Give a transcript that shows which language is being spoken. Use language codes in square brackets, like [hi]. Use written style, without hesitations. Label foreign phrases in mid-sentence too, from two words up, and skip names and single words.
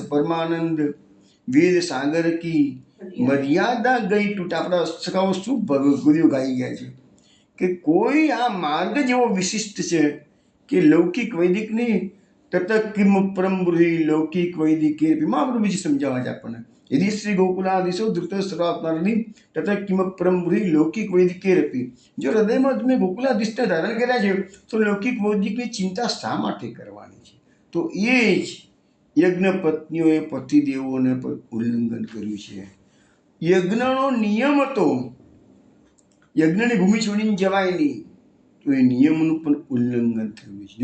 [hi] परमानंद वेद सागर की मर्यादा गई टूट, [gu] આપણા સખાઓ શું ભગવદીઓ ગાઈ ગયા છે કે કોઈ આ માર્ગ જેવો વિશિષ્ટ છે કે લૌકિક વૈદિક નહીં, [sa] तत किम परमबुद्धि लौकिक वैदिक [gu] મહાપ્રભુજી સમજાવે છે આપણને. [sa] यदि श्री गोकुलादिशो धृत सर्वात्मानि तथा किम परम बुद्धि लौकिक वैदिक रपी, [hi] जो हृदय में तुम्हें गोकुलादिष्ट धारण [gu] કર્યા છે તો લૌકિક વૈદિકની ચિંતા શા માટે કરવાની છે? તો એ જ યજ્ઞ પત્નીઓએ પતિદેવોને પણ ઉલ્લંઘન કર્યું છે. યજ્ઞનો નિયમ હતો, યજ્ઞની ભૂમિ છોડીને જવાય નહીં, તો એ નિયમનું પણ ઉલ્લંઘન થયું છે.